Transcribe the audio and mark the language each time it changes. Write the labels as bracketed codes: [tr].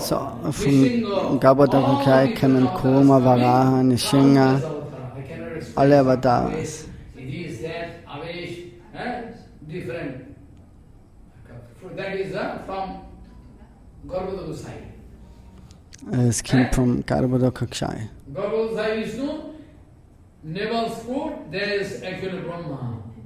[de] So, von Garbhodaka kommen Kurma, Varaha, Nishinga, alle Avataras. [en] It is that Avesh, different. That is from Garbhodaka side. [de] Es kommt vom Garbhodaka. [en] Garbhodaka Vishnu, navel's foot, there is actually Brahma.